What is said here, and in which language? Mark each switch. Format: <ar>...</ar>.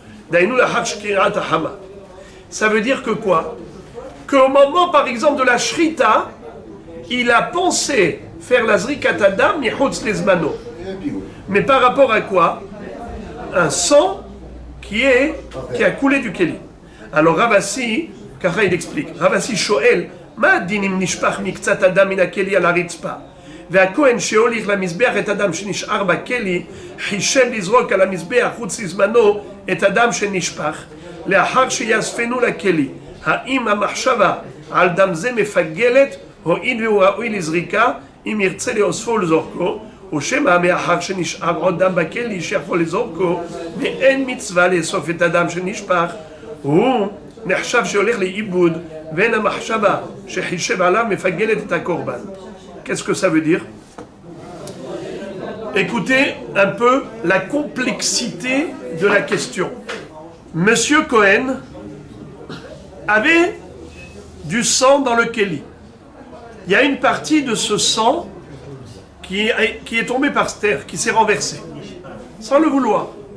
<he>Dainu lachar shkirat hama.</he> <fr>Ça veut dire que quoi? Qu'au moment, par exemple, de la shrita, il a pensé faire la</fr> <he>zrikat adam michutz lizmano.</he> <fr>Mais par rapport à quoi? Un sang qui a coulé du Kéli. Alors Ravassi, car il explique,</fr> <he>Ravassi shoel, ma dinim nishpach miktzat adam min hakeli al haritzpa, והכהן שהוליך למזבח את אדם שנשאר בכלי, חישב לזרוק על המזבח חוץ לזמנו את אדם שנשפך, לאחר שיאספנו לכלי. האם המחשבה על דם זה מפגלת, הואיל והוא ראוי לזריקה, אם ירצה לאוספו ולזורקו, או שמא מאחר שנשאר עוד דם בכלי שיכול לזורקו, ואין מצווה לאסוף את הדם שנשפך, הוא נחשב שהולך לאיבוד, ואין המחשבה שחישב עליו מפגלת את הקורבן.</he> <fr>Qu'est-ce que ça veut dire? Écoutez un peu la complexité de la question. Monsieur Cohen avait du sang dans le Kéli. Il y a une partie de ce sang qui est tombée par terre, qui s'est renversée, sans le vouloir.</fr>